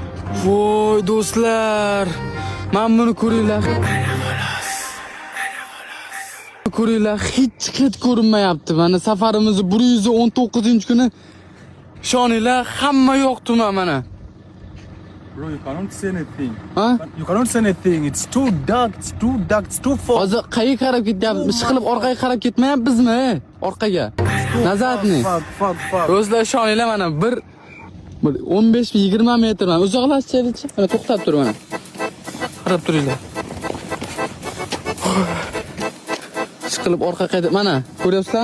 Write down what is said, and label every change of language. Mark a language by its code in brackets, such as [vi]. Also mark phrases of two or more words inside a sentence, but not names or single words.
[uz] Voy do'stlar, men buni ko'ringlar. Ko'ringlar, hech ko'rinmayapti. Mana safarimiz 119-kuni. Ishoninglar, hamma yo'qdi mana. [en] Bro, you cannot see anything. [uz] Ha? [en] You cannot see anything. It's too dark. It's too dark. It's too fog. [uz] Hozir qayerga qarab ketyapmiz? Ishqilib orqaga qarab ketmayapmizmi? Orqaga. Nazarni. Fog. Do'stlar, ishoninglar mana bir 15-20 metr mana uzoqlashaylik. Mana to'xtab tur mana. Qarab turinglar. Ishqilib orqaga qaytib mana, ko'ryapsizlarmi?